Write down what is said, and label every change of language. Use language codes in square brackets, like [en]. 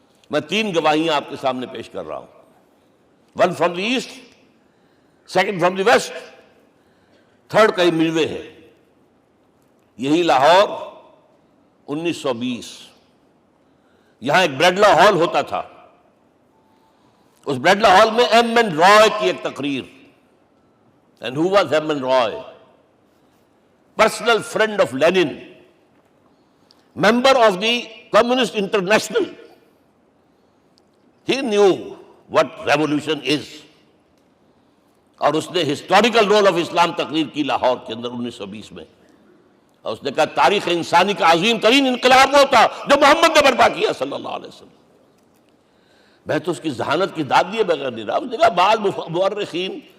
[ur] میں 3 گواہیاں آپ کے سامنے پیش کر رہا ہوں، 1 [en] from the east, [ur] 2 [en] from the west, [ur] 3 کئی ملوے ہے۔ یہی لاہور 1920، یہاں ایک بریڈلا ہال ہوتا تھا، اس بریڈلا ہال میں ایم این رائے کی ایک تقریر۔ [en] And who was M. N. Roy? Personal friend of Lenin, member of the Communist International. He knew what revolution is. [ur] اور اس نے [en] historical role of Islam [ur] تقریر کی لاہور کے اندر 1920 میں، اور اس نے کہا تاریخ انسانی کا عظیم ترین انقلاب وہ تھا جو محمد نے برپا کیا صلی اللہ علیہ وسلم۔ میں تو اس کی ذہانت کی داد دیے بغیر نہیں رہا۔ اس نے کہا بعض مورخین